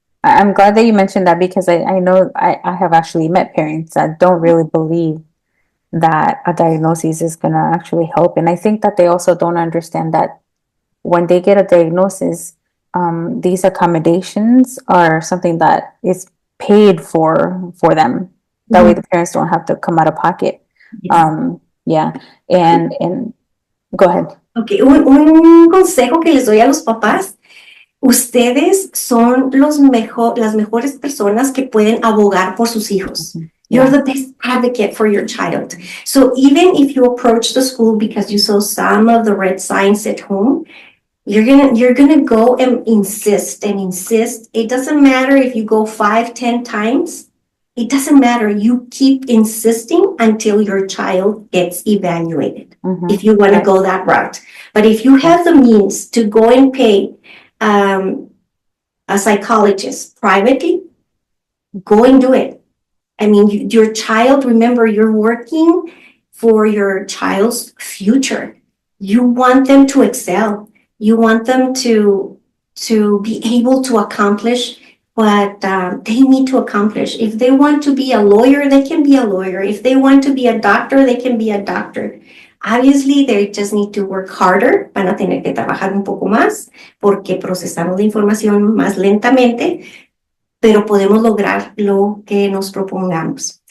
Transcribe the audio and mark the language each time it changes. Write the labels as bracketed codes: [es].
[en] I'm glad that you mentioned that because I know I have actually met parents that don't really believe that a diagnosis is going to actually help. And I think that they also don't understand that when they get a diagnosis, these accommodations are something that is paid for them. That way the parents don't have to come out of pocket. Yeah. And go ahead. [es] Okay, un consejo que les doy a los papás. Ustedes son las mejores personas que pueden abogar por sus hijos. [en] You're the best advocate for your child. So even if you approach the school because you saw some of the red signs at home, you're gonna go and insist. It doesn't matter if you go 5, 10 times. It doesn't matter. You keep insisting until your child gets evaluated. If you want to go that route. But if you have the means to go and pay a psychologist privately, go and do it. I mean, your child, remember, you're working for your child's future. You want them to excel. You want them to be able to accomplish what they need to accomplish. If they want to be a lawyer, they can be a lawyer. If they want to be a doctor, they can be a doctor. Obviously, they just need to work harder. [es] Van a tener que trabajar un poco más porque procesamos la información más lentamente, pero podemos lograr lo que nos propongamos.